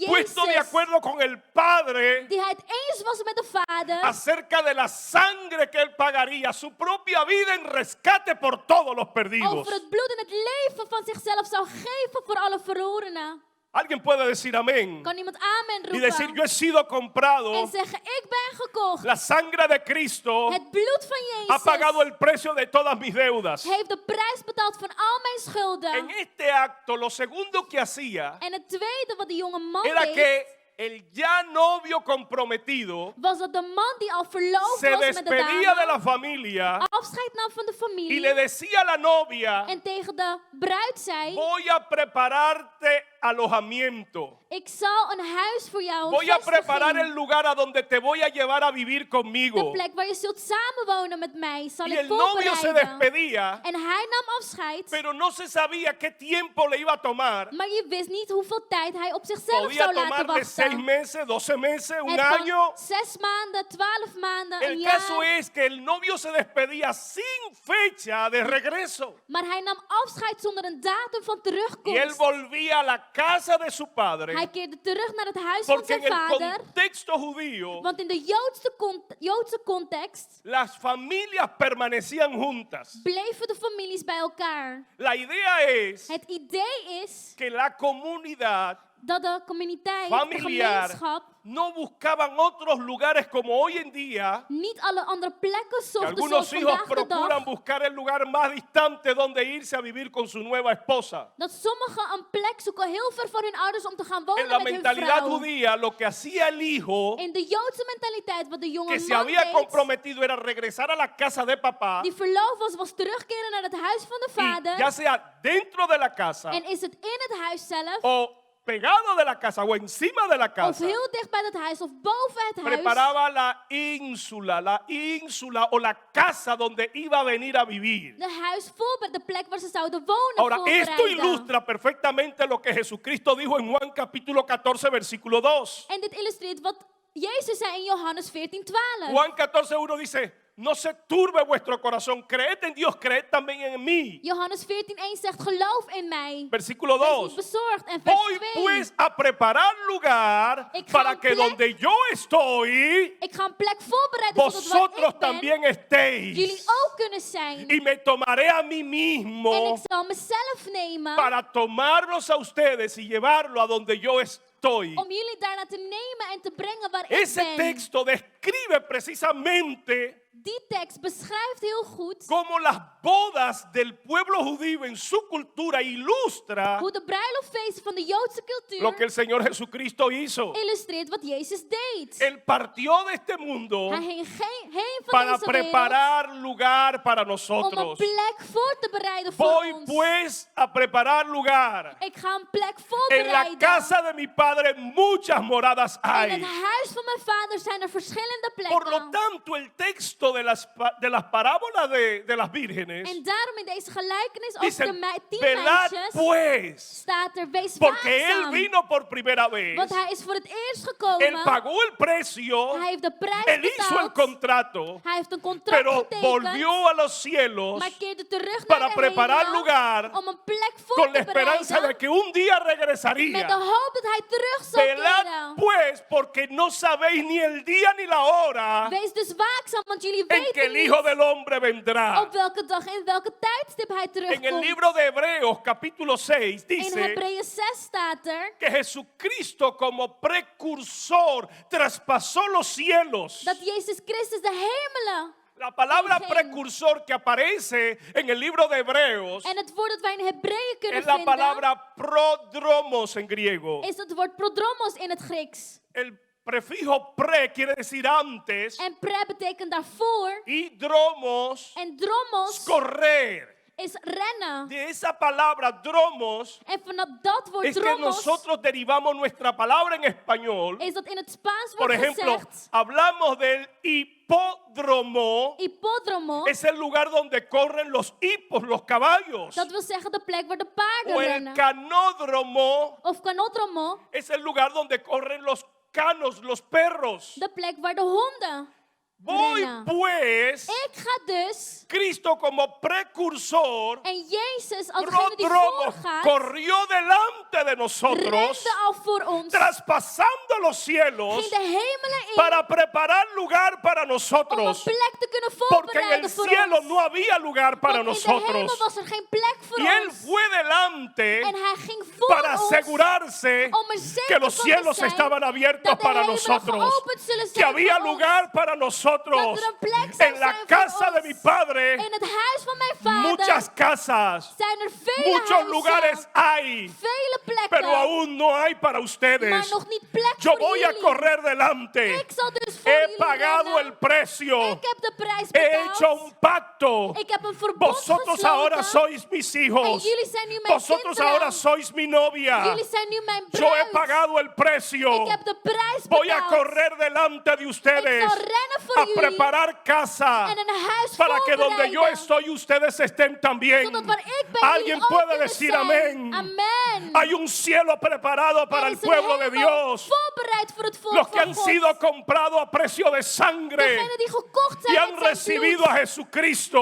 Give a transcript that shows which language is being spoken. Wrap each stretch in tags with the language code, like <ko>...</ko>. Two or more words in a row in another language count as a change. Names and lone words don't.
<es>puesto de</es> <nl>Jezus.</nl> <es>acuerdo con el Padre</es> <nl>Die hij het eens was met de Vader.</nl> <es>acerca de la sangre que Él pagaría, su propia vida en rescate por todos los perdidos.</es> <nl>Over het bloed en het leven van zichzelf zou geven voor alle verlorenen.</nl> <es>Alguien puede decir amén</es> <nl>Kan iemand amen</nl> <es>y decir, yo</es> <nl>roepen?</nl> <es>he sido comprado.</es> <nl>En zeggen, ik ben gekocht.</nl> <es>La sangre de Cristo</es> <nl>Het bloed van</nl> <es>ha pagado</es> <nl>Jezus</nl> <es>el precio de todas mis deudas.</es> <nl>heeft de prijs betaald van al mijn schulden.</nl> <es>En este acto, lo segundo que hacía</es> <nl>En het tweede wat de jonge man</nl> <es>era</es> <nl>deed,</nl> <es>que el ya novio comprometido</es> <nl>was dat de man die al verloofd</nl> <es>se</es> <nl>was met de</nl> <es>despedía de la</es> <nl>dame,</nl> <es>familia</es> <nl>afscheid nam van de</nl> <es>y</es> <nl>familie</nl> <es>le decía a la novia,</es> <nl>en tegen de bruid zei,</nl> <es>voy a prepararte alojamiento.</es> <nl>ik zal een huis voor jou,</nl> <es>Voy</es> <nl>een</nl> <es>a preparar el</es> <nl>vestiging.</nl> <es>lugar a donde te voy a llevar a vivir</es> <nl>De</nl> <es>conmigo.</es> <nl>plek waar je zult samenwonen met mij, zal</nl> <es>Y</es> <nl>ik</nl> <es>el novio se</es> <nl>voorbereiden.</nl> <es>despedía,</es> <nl>En hij nam afscheid,</nl> <es>pero no se sabía qué tiempo le iba a tomar.</es> <nl>maar je wist niet hoeveel tijd hij op zichzelf</nl> <es>Podía</es> <nl>zou laten</nl> <es>tomarle 6</es> <nl>wachten.</nl> <es>meses, 12 meses, un</es> <nl>Het</nl> <es>año.</es> <nl>kan 6 maanden, 12 maanden, een</nl> <es>El caso</es> <nl>jaar.</nl> <es>es que el novio se despedía sin fecha de regreso.</es> <nl>Maar hij nam afscheid zonder een datum van</nl> <es>Y él</es> <nl>terugkomst.</nl> <es>volvía a la casa de su padre.</es> <nl>Hij keerde terug naar het huis van</nl> <es>Porque en</es> <nl>zijn</nl> <es>el</es> <nl>vader.</nl> <es>contexto judío,</es> <nl>Want in de Joodse context</nl> <es>las familias permanecían juntas.</es> <nl>bleven de families bij elkaar.</nl> <es>La idea es</es> <nl>Het idee is</nl> <es>que la comunidad</es> <nl>dat de communiteit, de</nl> <es>familiar</es> <nl>gemeenschap,</nl> <es>no buscaban otros lugares como hoy en día.</es> <nl>niet alle andere plekken</nl> <es>Que</es> <nl>zochten</nl> <es>algunos</es> <nl>zoals</nl> <es>hijos</es> <nl>vandaag de</nl> <es>procuran</es> <nl>dag.</nl> <es>buscar el lugar más distante donde irse a vivir con su nueva esposa.</es> <nl>Dat sommigen een plek zoeken heel ver van hun ouders om te gaan</nl> <es>En</es> <nl>wonen</nl> <es>la</es> <nl>met hun</nl> <es>mentalidad</es> <nl>vrouw.</nl> <es>judía, lo que hacía el hijo</es> <nl>In de Joodse mentaliteit, wat de jonge</nl> <es>que se</es> <nl>man</nl> <es>había</es> <nl>deed,</nl> <es>comprometido era regresar a la casa de papá,</es> <nl>die verloofd was terugkeren naar het huis van de</nl> <es>y</es> <nl>vader.</nl> <es>ya sea dentro de la casa</es> <nl>En is het in het huis zelf,</nl> <es>o pegado de la casa o encima de la</es> <nl>of</nl> <es>casa,</es> <nl>heel dicht bij het huis, of boven het huis,</nl> <es>preparaba la ínsula o la casa donde iba a venir a vivir.</es> <nl>de huis voor de plek waar ze zouden wonen</nl> <es>Ahora, esto</es> <nl>voorbereiden.</nl> <es>ilustra perfectamente lo que Jesucristo dijo en Juan capítulo 14, versículo 2.</es> <nl>En dit illustreert wat Jezus zei in Johannes 14:12.</nl> <es>Juan 14:1 dice, no se turbe vuestro corazón, creed en Dios, creed también en mí.</es> <nl>Johannes 14:1 zegt, geloof in mij.</nl> <es>Versículo</es> <nl>Wees niet</nl> <es>2.</es> <nl>bezorgd. En vers</nl> <es>Voy</es> <nl>2.</nl> <es>pues a preparar lugar</es> <nl>Ik ga</nl> <es>para</es> <nl>een</nl> <es>que</es> <nl>plek-</nl> <es>donde yo estoy,</es> <nl>Ik ga een plek voorbereiden zodat waar</nl> <es>vosotros</es> <nl>ik ben,</nl> <es>también estéis.</es> <nl>jullie ook kunnen zijn.</nl> <es>Y me tomaré a mí</es> <nl>En</nl> <es>mismo</es> <nl>ik zal mezelf nemen</nl> <es>para tomarlos a ustedes y llevarlo a donde yo estoy.</es> <nl>om jullie daarna te nemen en te brengen waar ik</nl> <es>Ese</es> <nl>ben.</nl> <es>texto describe precisamente</es> <nl>Die tekst beschrijft heel goed</nl> <es>cómo las bodas del pueblo judío en su cultura ilustra</es> <nl>hoe de bruiloftfeesten van de Joodse cultuur</nl> <es>lo que el Señor Jesucristo hizo.</es> <nl>illustreert wat Jezus deed.</nl> <es>Él partió de este mundo</es> <nl>Hij ging heen van</nl> <es>para</es> <nl>deze wereld</nl> <es>preparar lugar para</es> <nl>om een</nl> <es>nosotros.</es> <nl>plek voor te bereiden voor</nl> <es>Voy</es> <nl>ons.</nl> <es>pues a preparar lugar.</es> <nl>Ik ga een plek</nl> <es>En la</es> <nl>voorbereiden.</nl> <es>casa de mi padre muchas moradas</es> <nl>In het</nl> <es>hay.</es> <nl>huis van mijn vader zijn er verschillende</nl> <es>Por lo</es> <nl>plekken.</nl> <es>tanto, el texto de las parábolas de las vírgenes</es> <nl>En daarom in deze gelijkenis over</nl> <es>dice,</es> <nl>de 10</nl> <es>velad</es> <nl>meisjes</nl> <es>pues,</es> <nl>staat er, wees</nl> <es>porque él</es> <nl>waakzaam.</nl> <es>vino por primera vez.</es> <nl>Want hij is voor het eerst</nl> <es>Él</es> <nl>gekomen.</nl> <es>pagó el precio,</es> <nl>Hij heeft de prijs</nl> <es>él hizo el</es> <nl>betaald.</nl> <es>contrato,</es> <nl>Hij heeft een contract</nl> <es>pero</es> <nl>getekend.</nl> <es>volvió a los cielos</es> <nl>Maar keerde terug</nl> <es>para</es> <nl>naar de</nl> <es>preparar</es> <nl>hemel</nl> <es>lugar</es> <nl>om een plek voor</nl> <es>con la</es> <nl>te</nl> <es>esperanza de</es> <nl>bereiden.</nl> <es>que un día</es> <nl>Met de</nl> <es>regresaría.</es> <nl>hoop dat hij terug zal</nl> <es>Velad</es> <nl>keren.</nl> <es>pues, porque no sabéis ni el día ni la hora</es> <nl>Wees dus waakzaam, want jullie</nl> <es>en que</es> <nl>weten</nl> <es>el Hijo</es> <nl>niet</nl> <es>del Hombre vendrá.</es> <nl>op welke dag en welke tijdstip hij</nl> <es>En el</es> <nl>terugkomt.</nl> <es>libro de Hebreos, capítulo 6,</es> <nl>In</nl> <es>dice</es> <nl>Hebreeën 6 staat er</nl> <es>que Jesucristo como precursor traspasó los cielos.</es> <nl>dat Jezus Christus de hemelen.</nl> <es>La palabra</es> <nl>Geen.</nl> <es>precursor que aparece en el libro de Hebreos</es> <nl>En het woord dat wij in Hebreeën kunnen</nl> <es>es la</es> <nl>vinden,</nl> <es>palabra prodromos en griego.</es> <nl>is het woord prodromos in het Grieks.</nl> <es>El prefijo pre quiere decir antes</es> <nl>En pre betekent daarvoor.</nl> <es>y dromos</es> <nl>En dromos</nl> <es>correr.</es> <nl>is rennen.</nl> <es>De esa palabra dromos</es> <nl>En vanaf dat woord</nl> <es>es que</es> <nl>dromos</nl> <es>nosotros derivamos nuestra palabra en español.</es> <nl>is dat in het Spaans</nl> <es>Por</es> <nl>wordt</nl> <es>ejemplo,</es> <nl>gezegd.</nl> <es>hablamos del hipódromo.</es> <nl>Hipodromo.</nl> <es>Es el lugar donde corren los hipos, los caballos.</es> <nl>Dat wil zeggen de plek waar de paarden</nl> <es>O el</es> <nl>rennen.</nl> <es>canódromo</es> <nl>Of canodromo.</nl> <es>es el lugar donde corren los canos, los perros.</es> <nl>De plek waar de honden</nl> <es>Voy</es> <nl>rennen.</nl> <es>pues,</es> <nl>Ik ga dus.</nl> <es>Cristo como precursor,</es> <nl>En Jezus als degene die</nl> <es>prodromo,</es> <nl>voorgaat.</nl> <es>corrió delante de nosotros,</es> <nl>Rende al voor ons.</nl> <es>traspasando los cielos</es> <nl>Ging de hemelen in.</nl> <es>para preparar lugar para</es> <nl>Om een</nl> <es>nosotros.</es> <nl>plek te kunnen</nl> <es>Porque en el</es> <nl>voorbereiden voor</nl> <es>cielo</es> <nl>ons.</nl> <es>no había lugar para</es> <nl>Want in de hemel</nl> <es>nosotros.</es> <nl>was er geen plek voor</nl> <es>Y Él</es> <nl>ons.</nl> <es>fue delante</es> <nl>En hij ging voor</nl> <es>para</es> <nl>ons.</nl> <es>asegurarse</es> <nl>Om er zeker</nl> <es>que los</es> <nl>van te</nl> <es>cielos</es> <nl>zijn</nl> <es>estaban abiertos</es> <nl>dat de</nl> <es>para</es> <nl>hemelen</nl> <es>nosotros,</es> <nl>geopend zullen</nl> <es>que</es> <nl>zijn</nl> <es>había</es> <nl>voor ons.</nl> <es>lugar para</es> <nl>Dat er</nl> <es>vosotros.</es> <nl>Dat er een plek zou</nl> <es>En la</es> <nl>zijn</nl> <es>casa</es> <nl>voor</nl> <es>de</es> <nl>ons.</nl> <es>mi Padre,</es> <nl>In het huis van mijn vader</nl> <es>muchas casas,</es> <nl>zijn er vele</nl> <es>muchos</es> <nl>huizen,</nl> <es>lugares hay,</es> <nl>vele plekken,</nl> <es>pero aún no hay para</es> <nl>maar</nl> <es>ustedes.</es> <nl>nog niet plek</nl> <es>Yo</es> <nl>voor</nl> <es>voy a</es> <nl>jullie.</nl> <es>correr delante.</es> <nl>Ik zal dus voor</nl> <es>He</es> <nl>jullie</nl> <es>pagado</es> <nl>rennen.</nl> <es>el precio.</es> <nl>Ik heb de prijs</nl> <es>He hecho</es> <nl>betaald.</nl> <es>un pacto.</es> <nl>Ik heb een verbond</nl> <es>Vosotros ahora</es> <nl>gesloten.</nl> <es>sois mis</es> <nl>En</nl> <es>hijos.</es> <nl>jullie zijn nu mijn</nl> <es>Vosotros</es> <nl>kinderen.</nl> <es>ahora sois mi novia.</es> <nl>Jullie zijn nu mijn</nl> <es>Yo he</es> <nl>bruid.</nl> <es>pagado el precio.</es> <nl>Ik heb de prijs</nl> <es>Voy a</es> <nl>betaald.</nl> <es>correr delante de</es> <nl>Ik</nl> <es>ustedes</es> <nl>zal rennen voor</nl> <es>a</es> <nl>jullie</nl> <es>preparar casa</es> <nl>en een huis</nl> <es>para que donde yo</es> <nl>voorbereiden.</nl> <es>estoy ustedes estén también.</es> <nl>Zodat waar ik ben,</nl> <es>Alguien</es> <nl>jullie ook</nl> <es>puede</es> <nl>kunnen</nl> <es>decir</es> <nl>zijn.</nl> <es>amén.</es> <nl>Amen.</nl> <es>Hay un cielo preparado para</es> <nl>Er</nl> <es>el</es> <nl>is een</nl> <es>pueblo de</es> <nl>hemel</nl> <es>Dios.</es> <nl>voorbereid voor het volk</nl> <es>Los que</es> <nl>van</nl> <es>han</es> <nl>God.</nl> <es>sido comprados a precio de sangre</es> <nl>Degenen die gekocht</nl> <es>y</es> <nl>zijn</nl> <es>han</es> <nl>met zijn</nl> <es>recibido</es> <nl>bloed</nl> <es>a Jesucristo</es>